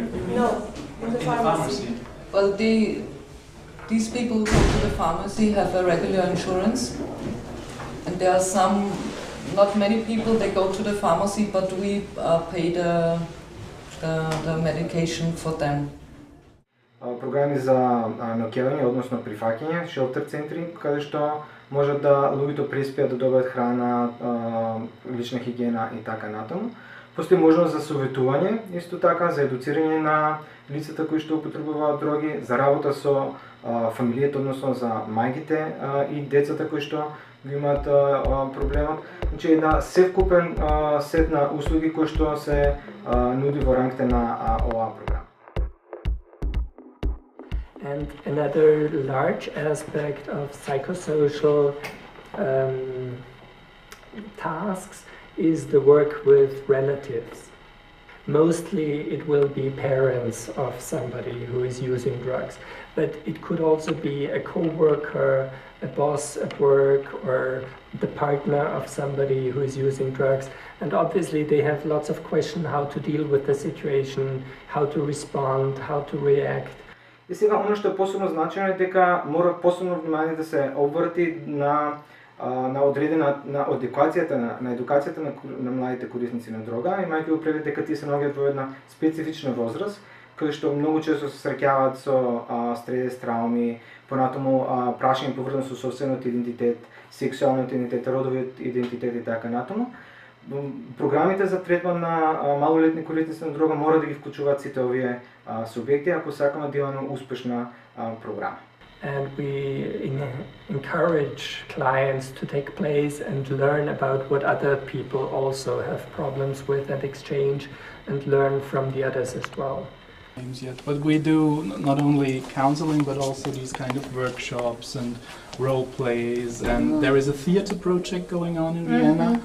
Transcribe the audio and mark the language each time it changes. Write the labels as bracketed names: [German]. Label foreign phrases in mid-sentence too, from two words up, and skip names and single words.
[English] No, in the pharmacy. Well, these people who come to the pharmacy have a regular insurance, and there are not many people, they go to the pharmacy, but we pay the medication for them. [Macedonian] Програми за наоѓање, односно прифаќање, шелтер центри, каде што можат да луѓето преспијат да добијат храна, лична хигиена и така натаму. Постои можност за советување, исто така за едуцирање на лицата кои што употребуваат дроги, за работа со фамилијата, односно за мајките и децата кои што имаат проблемот. Значи една севкупен сет на услуги кои што се нуди во рамките на оваа програма. [English] And another large aspect of psychosocial tasks is the work with relatives. Mostly it will be parents of somebody who is using drugs, but it could also be a co-worker, a boss at work, or the partner of somebody who is using drugs. And obviously they have lots of questions how to deal with the situation, how to respond, how to react. [Macedonian] И сега, оно што е посебно значајно е дека мора посебно внимание да се обрати на едукацијата на младите корисници на дрога, имајќи го предвид дека тие се наоѓаат во една специфична возраст, каде што многу често се среќаваат со стрес, трауми, понатаму прашање поврзано со собствениот идентитет, сексуалниот идентитет, родовиот идентитет и така натаму. Програмите за третман на малолетни корисници на дрога мора да ги вклучуваат сите овие субјекти ако сакаме да имаме успешна програма. [English] And we encourage clients to take place and learn about what other people also have problems with and exchange and learn from the others as well. But we do not only counseling but also these kind of workshops and role plays, and there is a theater project going on in Vienna.